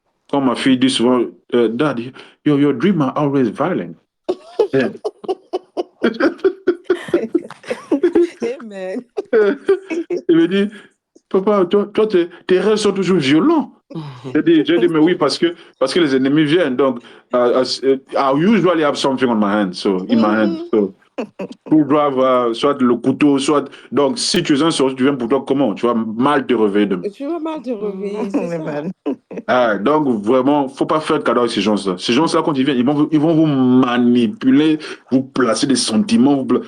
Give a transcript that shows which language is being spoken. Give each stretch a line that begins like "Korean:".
French: Comme ma fille dit souvent,
English: Daddy, your dreams are always violent. Yeah. Amen.
French: Il me dit, papa, toi tes rêves sont toujours violents. J'ai dit, mais oui, parce que les ennemis viennent.
English: Donc, I usually have something on my hand, in my hand.
French: So, pour doivent soit le couteau, soit. Donc, si tu es un sorcier, tu viens pour toi, comment? Tu vas mal te réveiller demain. Tu vas mal te réveiller, c'est ça. Donc, vraiment, faut pas faire de cadeau avec ces gens-là. Ces gens-là, quand ils viennent, ils vont vous manipuler, vous placer des sentiments.